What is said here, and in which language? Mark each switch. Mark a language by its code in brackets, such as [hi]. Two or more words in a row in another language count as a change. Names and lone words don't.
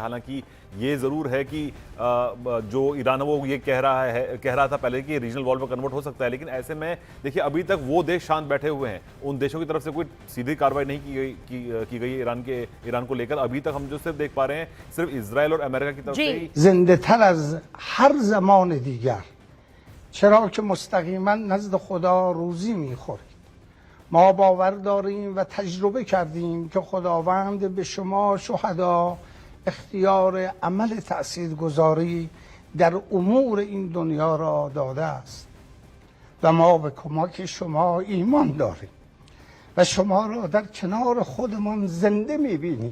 [hi] हालांकि ये जरूर है कि जो ईरान वो ये कह रहा था पहले कि [en] regional war [hi] में कन्वर्ट हो सकता है, लेकिन ऐसे में देखिए अभी तक वो देश शांत बैठे हुए हैं। उन देशों की तरफ से कोई सीधी कार्रवाई नहीं की गई ईरान को लेकर। अभी तक हम जो सिर्फ देख पा रहे हैं सिर्फ इजराइल और अमेरिका की तरफ से ही [fa] زنده‌تر از هر زمان دیگر چرا که مستقیماً نزد خدا روزی می‌خورید ما باور داریم و تجربه کردیم که خداوند به شما شهدا اختیار عمل تأثیرگذاری در امور این دنیا را داده است و ما به کمک شما ایمان داریم و شما را در کنار خودمان زنده می‌بینیم.